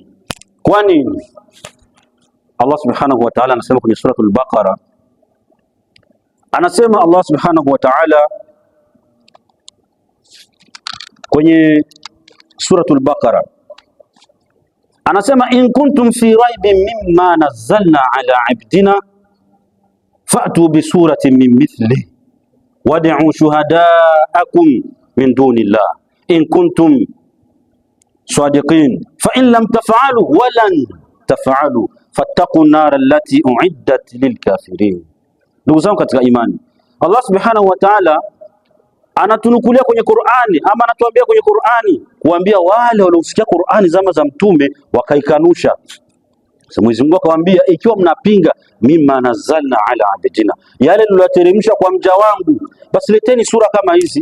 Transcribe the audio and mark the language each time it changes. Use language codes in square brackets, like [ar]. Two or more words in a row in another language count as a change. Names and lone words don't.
[sw] Kwa nini? [ar] الله سبحانه وتعالى [sw] anasema kwenye suratul Baqara, anasema [ar] الله سبحانه وتعالى [sw] kwenye suratul Baqara anasema, [ar] إن كنتم في ريب مما نزلنا على عبدنا فأتوا بسورة من مثله وادعوا شهداءكم من دون الله إن كنتم صادقين فإن لم تفعلوا ولن تفعلوا فاتقوا النار التي أعدت للكافرين. [sw] Ndugu zangu katika imani, [ar] الله سبحانه وتعالى [sw] anatunukulia kwenye Qur'ani, ama anatuambia kwenye Qur'ani kuambia wale waliosikia Qur'ani zama za mtume wakaikanusha. Sasa Mwenyezi Mungu akawaambia, ikiwa mnapinga [ar] مما نزلنا على عبدنا, [sw] yale niloyateremsha kwa mja wangu, basi leteni sura kama hizi.